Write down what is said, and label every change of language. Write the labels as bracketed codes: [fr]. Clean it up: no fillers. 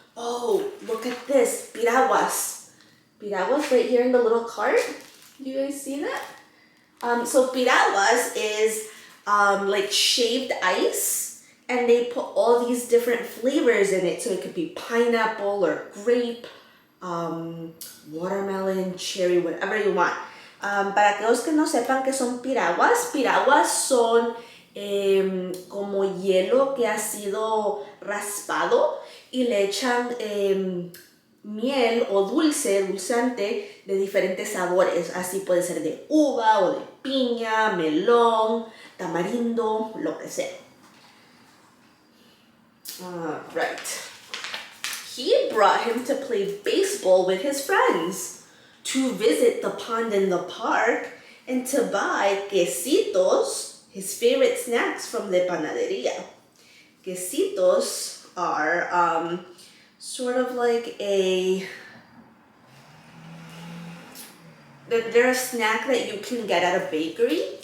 [en] Oh, look at this, piraguas. Piraguas right here in the little cart. Do you guys see that? So piraguas is like shaved ice, and they put all these different flavors in it. So it could be pineapple or grape, watermelon, cherry, whatever you want. [es] Para aquellos que no sepan qué son piraguas, piraguas son como hielo que ha sido raspado y le echan miel o dulceante de diferentes sabores. Así puede ser de uva o de piña, melón, tamarindo, lo que sea. [en] Right. He brought him to play baseball with his friends, to visit the pond in the park, and to buy quesitos, his favorite snacks from the panadería. Quesitos are sort of like they're a snack that you can get at a bakery,